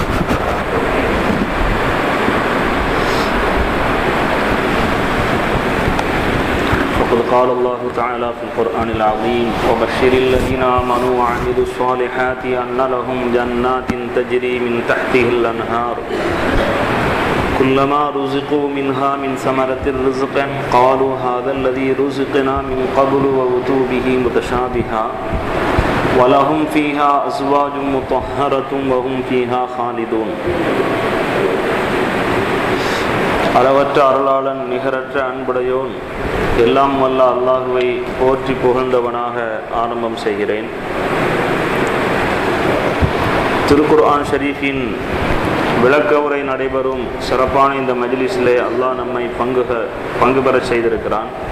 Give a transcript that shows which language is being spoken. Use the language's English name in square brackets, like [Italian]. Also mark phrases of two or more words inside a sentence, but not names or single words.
[Arabic] وقد قال الله تعالى في القرآن العظيم وبشر الذين آمنوا وعملوا الصالحات أن لهم جنات تجري من تحتها الأنهار كلما رزقوا منها من ثمرة رزقا قالوا هذا الذي رزقنا من قبل وأتوا به متشابها ولهم فيها أزواج مطهرة وهم فيها خالدون. [Tamil] அளவற்ற அருளாளன் நிகரற்ற அன்புடையோன் எல்லாம் வல்ல அல்லாஹுவை போற்றி புகழ்ந்தவனாக ஆரம்பம் செய்கிறேன். திருக்குர்ஆன் ஷரீஃபின் விளக்க உரை நடைபெறும் சிறப்பான இந்த மஜ்லிஸிலே அல்லாஹ் நம்மை பங்கு பெற செய்திருக்கிறான்.